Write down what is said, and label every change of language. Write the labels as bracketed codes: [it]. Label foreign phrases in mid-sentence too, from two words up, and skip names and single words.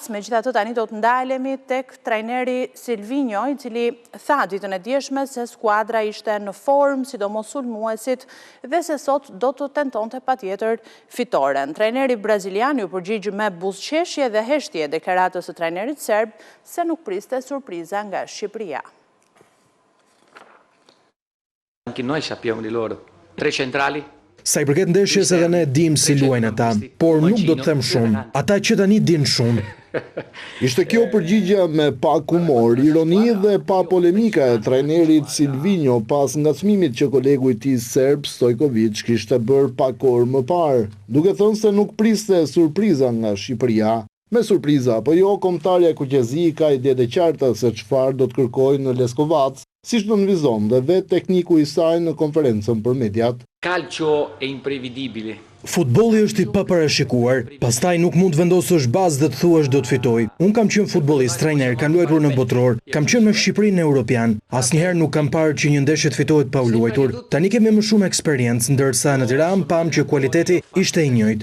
[sq] Megjithatë tani do të ndalemi tek trajneri Silvinjo, i cili tha ditën e djeshme se skuadra ishte në formë, sidomos sulmuesit, dhe se sot do të tentonte patjetër fitoren. Trajneri brazilian ju përgjigj me buzëqeshje dhe heshtje deklaratës së trajnerit serb se nuk priste surpriza nga Shqipëria. [it] Anche noi sappiamo di loro. 3 centrali. [sq] Sa i përket ndeshjes edhe ne dim si luajnë ata, por nuk do të them shumë. Ata që tani din shumë. Ishte kjo përgjigja me pak humor, ironi dhe pa polemika e trajnerit Silvinjo pas ngacmimit që kolegu i tij serb Stojkovic kishte bërë pak orë më parë, duke thënë se nuk priste surpriza nga Shqipëria. Me surpriza apo jo, kombëtarja Kuqezi ka ide të qarta se çfarë do të kërkojë në Leskovac, siç nënvizon dhe vetë tekniku i saj në konferencën për mediat. [it] Calcio è imprevedibile. [sq] Futbolli është i paparashikuar, pastaj nuk mund të vendosësh bazë dhe të thuash do të fitoj. Unë kam qenë futbollist, trajner, kam luajtur në botror, kam qenë me Shqipërinë europian. Asnjëherë nuk kam parë që një ndeshje të fitohet pa u luajtur. Tani kemi më shumë eksperiencë, ndërsa në Tiranë pam që kualiteti ishte i njëjtë.